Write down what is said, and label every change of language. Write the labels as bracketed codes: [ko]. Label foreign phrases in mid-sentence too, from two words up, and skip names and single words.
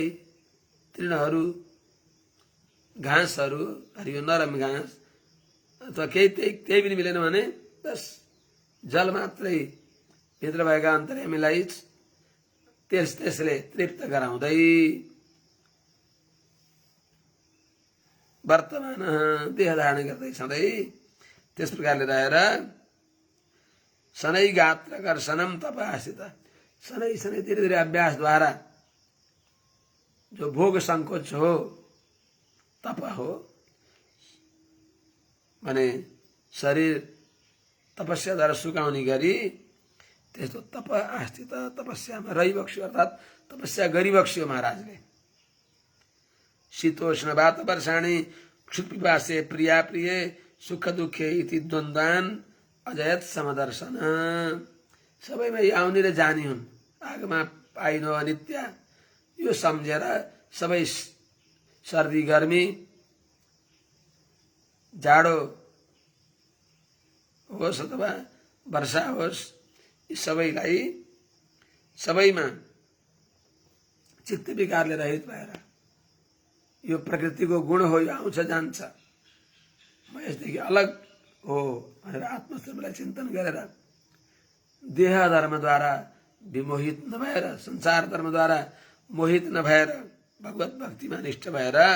[ne] तृणहरू, घाँसहरू, हरियो नरम घाँस अथवा केही पनि मिलेन भने बस जल मात्रै भित्र भएका अन्तर्यामीलाई त्यसले तृप्त गराउँदै वर्तमान देह धारण गर्दै सधैँ त्यस प्रकारले रहेर [sa] शनै गात्र कर्षणम तपासित, शनै शनै [hi] धीरे धीरे [ne] अभ्यासद्वारा जो भोग संकोच हो तप हो भने शरीर तपस्याद्वारा सुकाउने गरी त्यस्तो तप आस्थित तपस्यामा रहिबक्स्यो, अर्थात् तपस्या गरिबक्स्यो महाराजले। [sa] शीतोष्ण वात वर्षाणी क्षुत्पिपासे प्रिया प्रिय सुख दुखे इति द्वन्द्वान अजयत समदर्शन। [ne] सबैमा आउने र जाने हुन्, [sa] आगमा पाइनो अनित्य, [ne] यो सम्झेर सबै सर्दी गर्मी जाडो होस् अथवा वर्षा होस्, यी सबैलाई सबैमा चित्त विकारले रहित भएर यो प्रकृतिको गुण हो, यो आउँछ जान्छ, म यसदेखि अलग हो भनेर आत्मस्वरूपलाई चिन्तन गरेर देह धर्मद्वारा विमोहित नभएर, संसार धर्मद्वारा मोहित नभएर भगवत भक्तिमा निष्ठ भएर